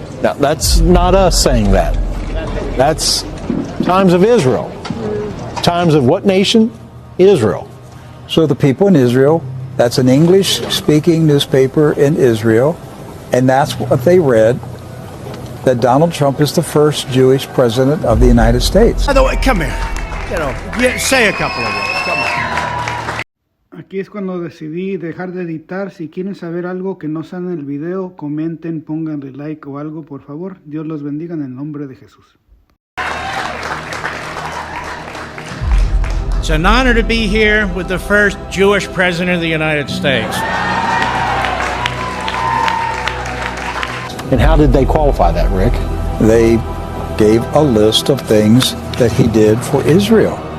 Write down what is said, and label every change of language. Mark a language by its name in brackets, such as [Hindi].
[English] Now, that's not us saying that. That's Times of Israel. Times of what nation? Israel. So the people in Israel That's an English-speaking newspaper in Israel, and that's what they read, that Donald Trump is the first Jewish president of the United States. By the way, come here. Say a couple of words. Come on. [Spanish] Aquí es cuando decidí dejar de editar. Si quieren saber algo que no sale en el video, comenten, pónganle like o algo, por favor. Dios los bendiga en el nombre de Jesús. [English] It's an honor to be here with the first Jewish president of the United States. And how did they qualify that, Rick? They gave a list of things that he did for Israel.